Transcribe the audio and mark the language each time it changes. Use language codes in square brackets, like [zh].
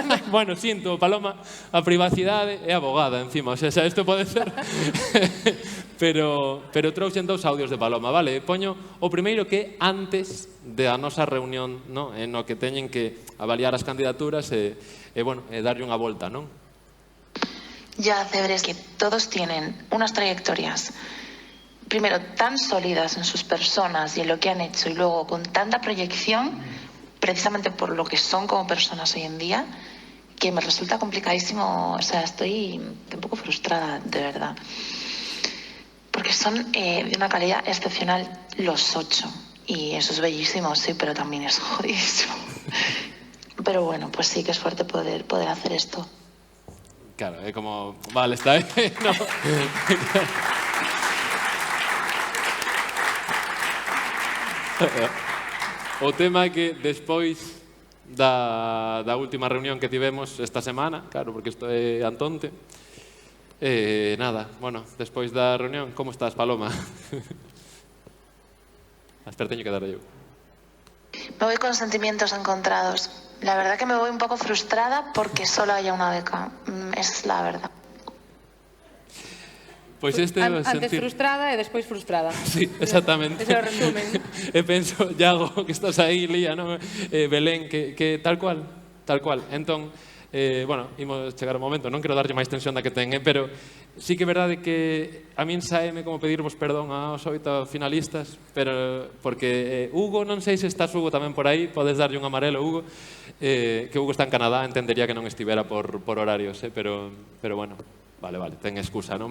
[gl] Bueno, sinto, Paloma, a privacidade é abogada encima, o sea, isto pode ser. Pero trouxen dous audios de Paloma, vale? Poño o primeiro que antes da nosa reunión, no que teñen que avaliar as candidaturas e darlle unha volta, non? [es] Ya hace ver es que todos tienen unas trayectorias, primero, tan sólidas en sus personas y en lo que han hecho, y luego con tanta proyección, precisamente por lo que son como personas hoy en día, que me resulta complicadísimo, o sea, estoy un poco frustrada, de verdad. Porque son de una calidad excepcional los 8, y eso es bellísimo, sí, pero también es jodidísimo. Pero bueno, pues sí que es fuerte poder hacer esto. [gl] Claro, é como, vale, está aí, no. O tema é que despois da última reunión que tivemos esta semana, claro, porque isto é Antonte, nada, bueno, despois da reunión, como estás, Paloma? Espera, teño que darle eu. [es] Me voy con sentimientos encontrados. La verdad que me voy un poco frustrada porque solo haya una beca. Es la verdad. [gl] Pois este antes frustrada e despois frustrada. Sí, exactamente. Ese é o resumen. E penso, Iago, que estás aí, Lía, non? Belén, que tal cual, tal cual. Entón, bueno, imos chegar ao momento, non quero darlle máis tensión da que ten, pero sí que é verdade que a min saeme como pedirvos perdón aos 8 finalistas, pero porque Hugo, non sei se estás, Hugo, tamén por aí, podes darlle un amarelo, Hugo, que Hugo está en Canadá, entendería que non estivera por horarios, pero bueno, vale, ten excusa, non?